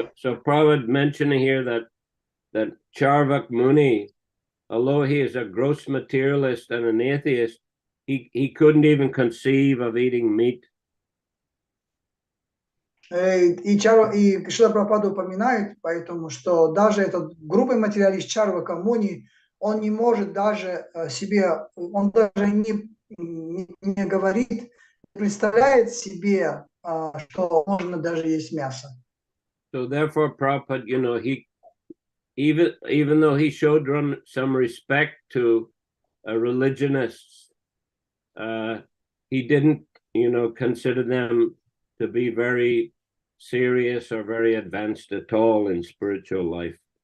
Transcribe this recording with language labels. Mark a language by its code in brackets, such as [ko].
[en] So Prabhupada mentioning here that Charvak Muni, although he is a gross materialist and an atheist, he couldn't even conceive of eating meat. [ru] И Шрила Прабхупада упоминает, поэтому, что даже этот грубый материалист Чарвака Муни, он не может даже он даже не говорит, представляет себе, что можно даже есть мясо. [en] So therefore, Prabhupada, he even though he showed some respect to religionists, he didn't, consider them to be very serious or very advanced at all in spiritual life.